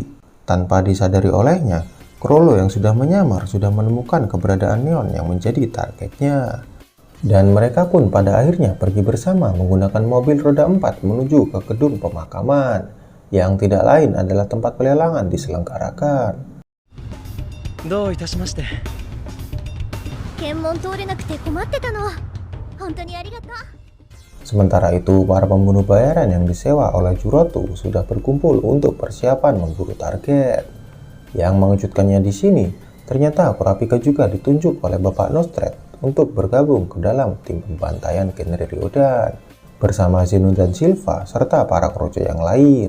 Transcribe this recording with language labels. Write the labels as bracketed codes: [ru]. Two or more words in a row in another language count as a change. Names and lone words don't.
[id] Tanpa disadari olehnya, Chrollo yang sudah menyamar sudah menemukan keberadaan Neon yang menjadi targetnya. Dan mereka pun pada akhirnya pergi bersama menggunakan mobil roda 4 menuju ke gedung pemakaman, yang tidak lain adalah tempat pelelangan diselenggarakan. [ja] どういたしまして。検問通れなくて困ってたの。本当にありがとう。 [id] Sementara itu, para pembunuh bayaran yang disewa oleh Juroto sudah berkumpul untuk persiapan memburu target. Yang mengejutkannya di sini, ternyata Kurapika juga ditunjuk oleh Bapak Nostret untuk bergabung ke dalam tim pembantaian genre Ryodan bersama Zeno dan Silva serta para kroco yang lain.